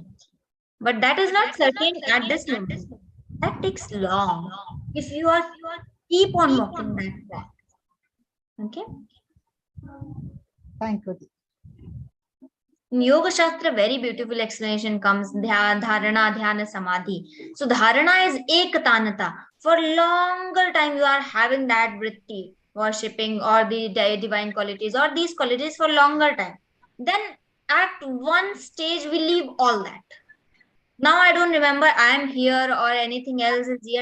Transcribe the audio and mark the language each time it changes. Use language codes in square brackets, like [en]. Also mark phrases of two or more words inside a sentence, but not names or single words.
[en] But that is not certain at this moment. That takes long. If you are keep on walking that path. Okay. Thank you. In Yoga Shastra, very beautiful explanation comes [sa] धारणा, ध्यान, समाधि. [en] So dharana is ektanata. For longer time you are having that vritti, worshipping or the divine qualities or these qualities for longer time. Then at one stage we leave all that. Now I don't remember I am here or anything else is here.